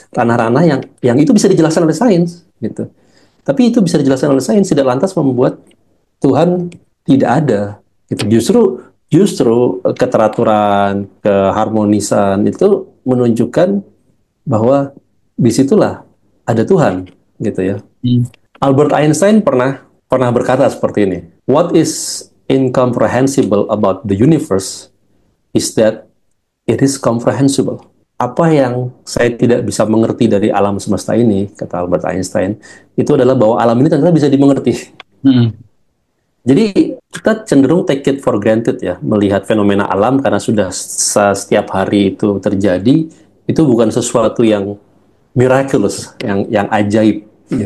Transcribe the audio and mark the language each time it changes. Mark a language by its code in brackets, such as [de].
[id] Ranah-ranah yang itu bisa dijelaskan oleh sains, gitu. Tapi itu bisa dijelaskan oleh sains tidak lantas membuat Tuhan tidak ada, gitu. Justru keteraturan, keharmonisan itu menunjukkan bahwa disitulah ada Tuhan, gitu ya. Hmm. Albert Einstein pernah berkata seperti ini. [en] What is incomprehensible about the universe is that it is comprehensible. [id] Apa yang saya tidak bisa mengerti dari alam semesta ini, kata Albert Einstein, itu adalah bahwa alam ini ternyata bisa dimengerti. Hmm. Jadi kita cenderung [en] take it for granted [id] ya, melihat fenomena alam karena sudah setiap hari itu terjadi, itu bukan sesuatu yang [en] miraculous, [id] yang ajaib. Ya.